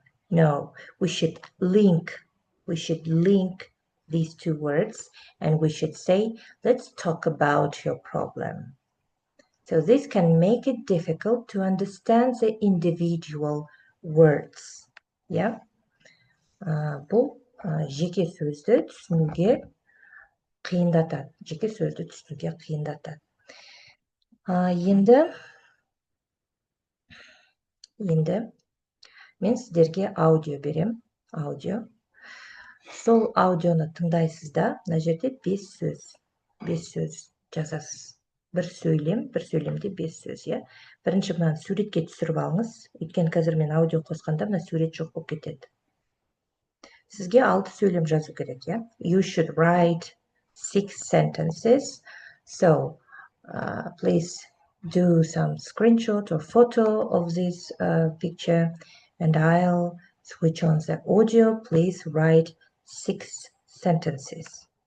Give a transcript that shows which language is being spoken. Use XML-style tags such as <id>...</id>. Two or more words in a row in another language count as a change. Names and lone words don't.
<en>No, we should link. We should link these 2 words and we should say, let's talk about your problem. So this can make it difficult to understand the individual words. Yeah?</en> <kk>Бұл жеке сөзді түсінуге қиындатады. Жеке сөзді түсінуге қиындатады. Енді мен сіздерге аудио берем. Аудио. Сол аудионы тыңдайсыз да, мына жерде 5 сөз. 5 сөз жазасыз. Бір сөйлемде 5 сөз, иә. Бірінші мынаны суретке түсіріп алыңыз. Өйткені қазір мен аудио қосқанда мына сурет жоқ болып кетеді. Сізге 6 сөйлем жазу керек, иә.</kk> <en>You should write 6 sentences. So, please do some screenshot or photo of this picture and I'll switch on the audio. Please write 6 sentences.</en>